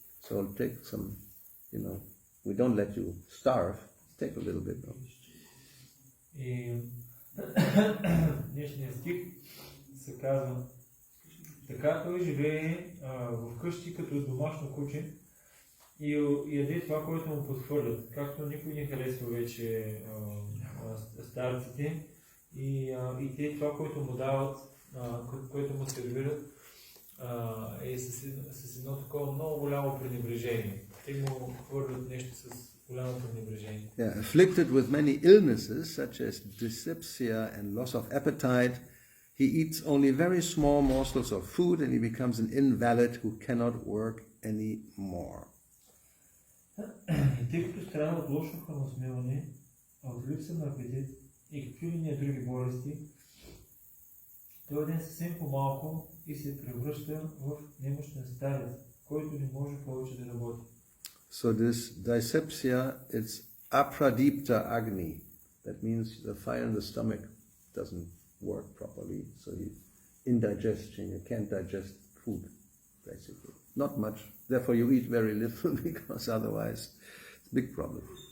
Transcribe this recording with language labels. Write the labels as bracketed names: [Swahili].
[English] So take some, we don't let you starve, take a little bit. No? [Bulgarian] И днешния стих се казва: така той живее вкъщи като домашно куче и яде това, което му подхвърлят. Както никой не харесва вече старците и те това, което му дават, което му сервират, е с едно такова много голямо пренебрежение. Те му хвърлят нещо с голямо пренебрежение. [English] Yeah, afflicted with many illnesses such as dyspepsia and loss of appetite, he eats only very small morsels of food and he becomes an invalid who cannot work anymore. [Bulgarian] Тъй като страда от лошо храносмилане, от липса на апетит и какви ли не други болести, той ден съвсем по-малко и се превръща в немощен старец, който не може повече да работи. [English] So this dyspepsia, it's apradipta agni. That means the fire in the stomach doesn't work properly, so indigestion, you can't digest food, basically. Not much. Therefore you eat very little because otherwise it's a big problem.